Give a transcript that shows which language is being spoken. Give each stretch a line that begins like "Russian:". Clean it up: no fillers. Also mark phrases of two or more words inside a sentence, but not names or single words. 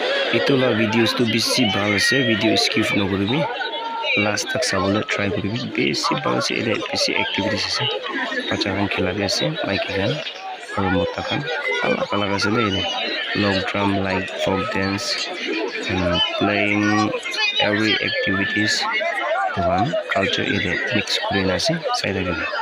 Naga Pidgin: Itulah videos tu bisi bhal ase
English: video skip
Naga Pidgin: nokoribi last tak sabole try koribi bisi bhal ase ede bisi activities ase bacha khan khela bi ase maiki khan aru mota khan alak alak ase le ede log
English: drum like folk dance and playing every activities one culture
Naga Pidgin: ede mix kurina ase sai thakile